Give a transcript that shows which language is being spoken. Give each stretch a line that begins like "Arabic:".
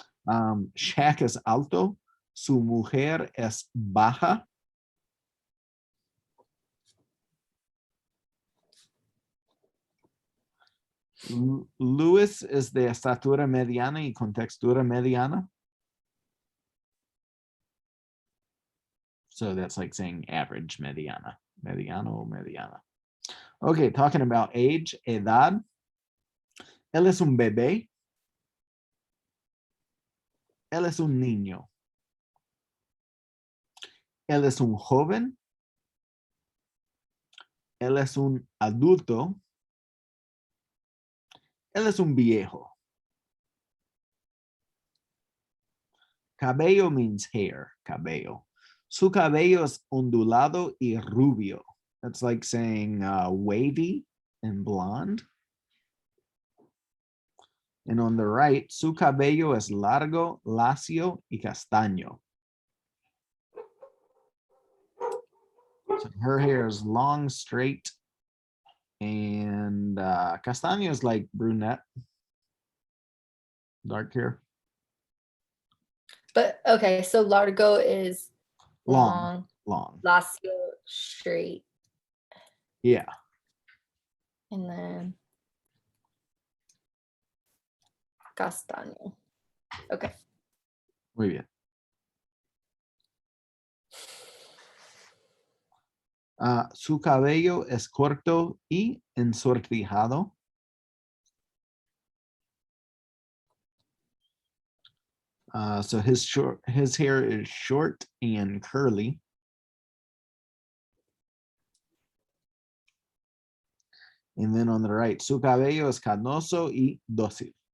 Spanish: Shaq es alto, su mujer es baja. Luis es de estatura mediana y contextura mediana.
English: So that's like saying average, mediana.
Spanish: Mediano, mediana.
English: Okay, talking about age,
Spanish: edad. Él es un bebé. Él es un niño. Él es un joven. Él es un adulto. Él es un viejo.
English: Cabello means hair, cabello.
Spanish: Su cabello es ondulado y rubio.
English: That's like saying wavy and blonde. And on the right,
Spanish: su cabello es largo, lacio y castaño.
English: So her hair is long, straight, and castaño is like brunette, dark hair. But okay, so largo is Long. long. Lacio, straight. Yeah. And then castaño. Okay.
Spanish: Muy bien. Su cabello es corto y ensortijado.
English: So his hair is short and curly. And then on the right,
Spanish: su cabello es canoso y dócil.